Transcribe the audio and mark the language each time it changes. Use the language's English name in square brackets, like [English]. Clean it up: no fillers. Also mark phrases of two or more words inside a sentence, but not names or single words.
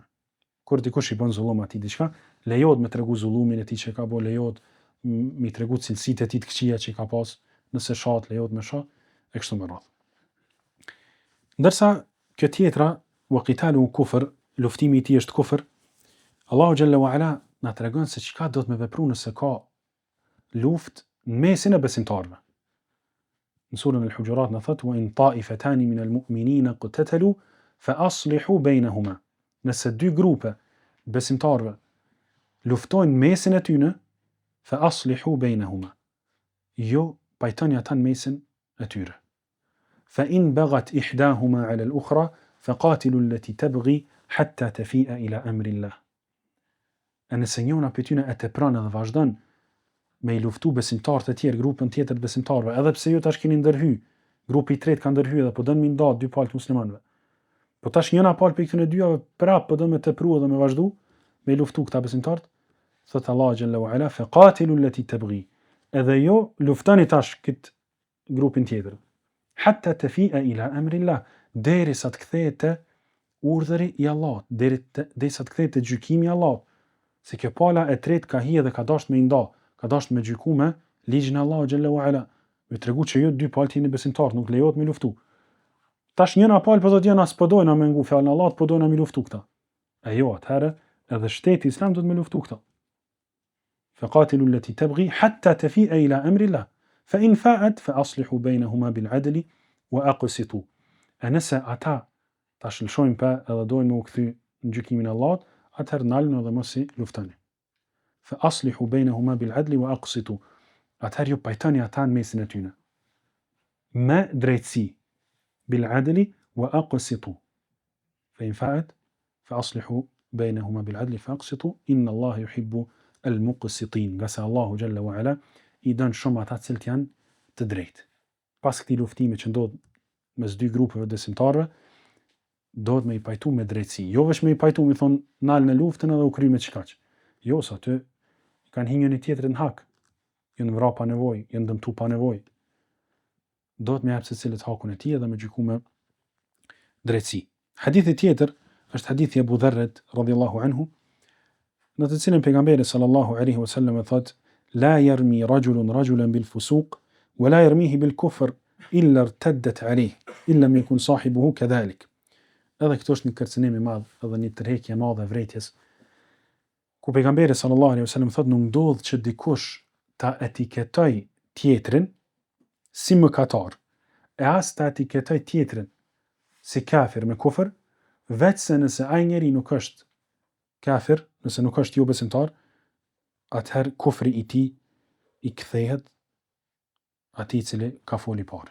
[Albanian] Kur dikush i bën zullum atij diçka, lejohet me tregu zullumin e tij që ka bërë, lejohet mi tregu cilësitë e tij të këqija që ka pas, nëse shat lejohet me shoh e kështu me radhë. Ndërsa kjo tjetra, [Arabic] وقتاله كفر, [Albanian] luftimi i tij është kufër, Allahu [Arabic] جل وعلا [Albanian] na tregon se çka do të me vepru nëse ka luftë në mesin e besimtarëve. Në surën Al-Hujurat në thot: [Arabic] "وإن طائفتان من المؤمنين اقتتلوا فأصلحوا بينهما." [Albanian] Nëse dy grupe besimtarëve luftojnë mesin e tyre, [Arabic] فأصلحوا بينهما. [Albanian] Jo pajtoni ata në mesin e tyre. [Arabic] فإن بغت إحداهما على الأخرى فقاتلوا التي تبغي حتى تفيء إلى أمر الله. [Albanian] Nëse njëna prej tyre e tepron edhe vazhdon me i luftu besimtarët e tjerë, grupën tjetër të besimtarëve, edhe pse ju tash keni ndërhy, grupi i tretë ka ndërhy edhe po don mi nda dy palë të muslimanëve. Po tash njëna palë për këtyre dyave prap po do me tepru edhe me vazhdu me i luftu këta besimtarët, thot Allah [Arabic] جل وعلا: "فقاتلوا التي تبغي." [Albanian] Edhe jo luftoni tash këtë grupin tjetër. [Arabic] حتى تفيء إلى أمر الله, [Albanian] derisa të kthehet te urdhri i Allahut, derisa të kthehet te gjykimi i Allahut. Se kjo pala e tretë ka hije dhe ka dashur me i nda, ka dashur me gjyku me ligjin e Allahut [Arabic] جل وعلا, [Albanian] me tregu që ju dy palë jeni besimtar, nuk lejohet me luftu. Tash njëna palë po do të janë as po dojnë me ngu fjalën e Allahut, po dojnë me luftu këta. E jo, atëherë edhe shteti islam do të me luftu këta. [Arabic] فقاتلوا التي تبغي حتى تفيء إلى أمر الله. فإن فاءت فأصلحوا بينهما بالعدل وأقسطوا. [Albanian] Nëse ata tash lëshojnë pa edhe dojnë me u kthy në gjykimin e Allahut, atëherë nalën edhe mos i luftoni. [Arabic] فأصلحوا بينهما بالعدل وأقسطوا. [Albanian] Atëherë ju pajtoni ata në mesin e tyre me drejtësi. [Arabic] بالعدل وأقسطوا. فإن فاءت فأصلحوا بينهما بالعدل فأقسطوا إن الله يحب المقسطين. [Albanian] Nga se Allahu [Arabic] جل وعلا [Albanian] i don shumë ata që janë të drejtë. Pas këtij luftimi që ndodh mes dy grupeve besimtarëve, do të me i pajtu me drejtësi. Jo vetëm me i pajtu me thon nal në luftën edhe u kry me çkaq. Jo, sa aty kanë hinjën një tjetrin hak. Janë vrarë pa nevojë, janë dëmtu pa nevojë. Do të me jap secilët hakun e tij edhe me gjyku me drejtësi. Hadithi tjetër është hadithi Abu Dharrit [Arabic] رضي الله عنه, [Albanian] në të cilin pejgamberi [Arabic] صلى الله عليه وسلم [Albanian] thot: [Arabic] "لا يرمي رجل رجلا بالفسوق ولا يرميه بالكفر إلا ارتدت عليه إن لم يكن صاحبه كذلك." [Albanian] Edhe këto është një kërcënim i madh, edhe një tërheqje e madhe e vërejtjes. ku pejgamberi [Arabic] صلى الله عليه وسلم [Albanian] thotë nuk ndodh që dikush ta etiketoj tjetrin si mëkatar, e as ta etiketoj tjetrin si kafir me kufër, veç se nëse ai njeri nuk është kafir, nëse nuk është jo besimtar, atëherë kufri i tij i kthehet atij cili ka foli parë.